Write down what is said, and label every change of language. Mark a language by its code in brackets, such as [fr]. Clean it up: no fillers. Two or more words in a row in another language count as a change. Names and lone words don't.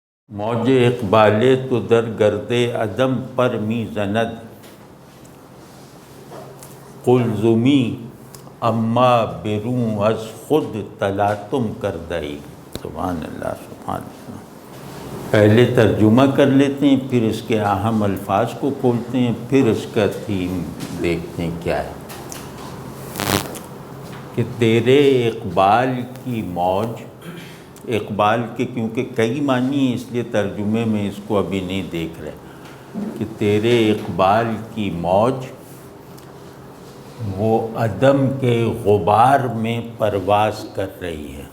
[fa] موج اقبالے تو در گرد عدم پر می زند، قلزمی اما بروں از خود تلاطم کردئی۔ [ur] سبحان اللہ سبحان اللہ۔ پہلے ترجمہ کر لیتے ہیں، پھر اس کے اہم الفاظ کو کھولتے ہیں، پھر اس کا تھیم دیکھتے ہیں کیا ہے کہ تیرے اقبال کی موج، اقبال کے کیونکہ کئی معنی ہیں اس لیے ترجمے میں اس کو ابھی نہیں دیکھ رہے، کہ تیرے اقبال کی موج وہ عدم کے غبار میں پرواز کر رہی ہے۔